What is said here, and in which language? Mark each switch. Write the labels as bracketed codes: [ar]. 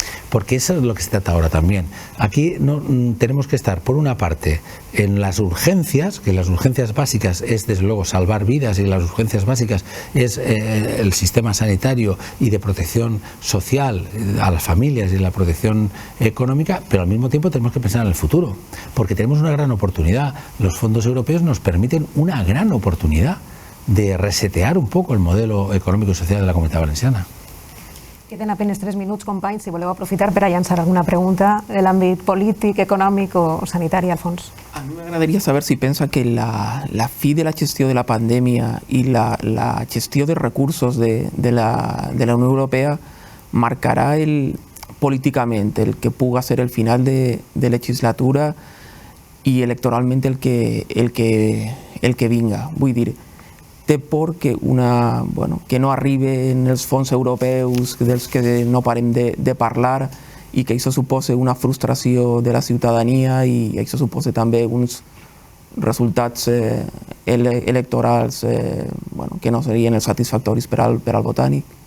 [es] Porque eso es lo que se trata ahora también. Aquí tenemos que estar, por una parte, en las urgencias, que las urgencias básicas es desde luego salvar vidas, y las urgencias básicas es el sistema sanitario y de protección social a las familias y la protección económica, pero al mismo tiempo tenemos que pensar en el futuro, porque tenemos una gran oportunidad. Los fondos europeos nos permiten una gran oportunidad de resetear un poco el modelo económico y social de la Comunitat Valenciana. [ca] Queden apenas 3 minuts, companys, si voleu aprofitar per a llançar alguna pregunta de l'àmbit polític, econòmic o sanitari, Alfons. [es] A mí me agradaría saber si piensa que la [ca] fi de la gestió [es] de la pandemia y la gestió de recursos de la Unión Europea marcará políticamente el que puga ser el final de legislatura y electoralmente el que vinga. [ca] Vull dir, té por que que no arriben els fons europeus dels que no parem de parlar, i que això suposa una frustració de la ciutadania, i això suposa també uns resultats electorals que no serien els satisfactoris per al botànic.